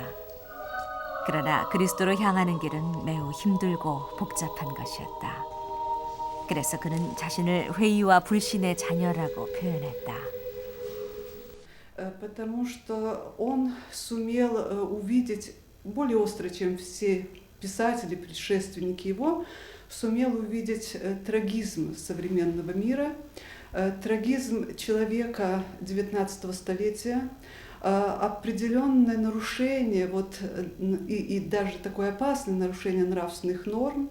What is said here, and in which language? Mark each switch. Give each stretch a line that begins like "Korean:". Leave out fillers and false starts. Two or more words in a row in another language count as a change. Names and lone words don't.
Korean: 그러나 그리스도로 향하는 길은 매우 힘들고 복잡한 것이었다. 그래서 그는 자신을 회의와 불신의 자녀라고 표현했다.
Russian: Потому что он сумел увидеть более остро, чем все писатели, предшественники его, сумел увидеть трагизм современного мира, трагизм человека XIX столетия, определенное нарушение и даже такое опасное нарушение нравственных норм.